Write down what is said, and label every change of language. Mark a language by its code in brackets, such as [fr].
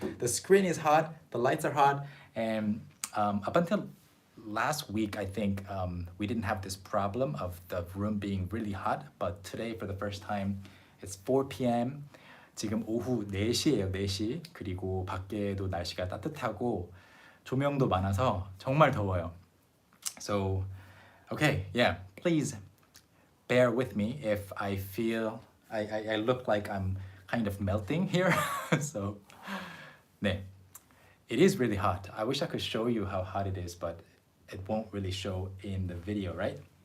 [en] The screen is hot, the lights are hot, and up until last week, I think we didn't have this problem of the room being really hot, but today for the first time, it's 4 p.m. [ko] 지금 오후 4시예요, 4시. 그리고 밖에도 날씨가 따뜻하고 조명도 많아서 정말 더워요. [en] So, okay, yeah, please bear with me if I feel I look like I'm kind of melting here. So, 네. It is really hot. I wish I could show you how hot it is, but it won't really show in the video, right?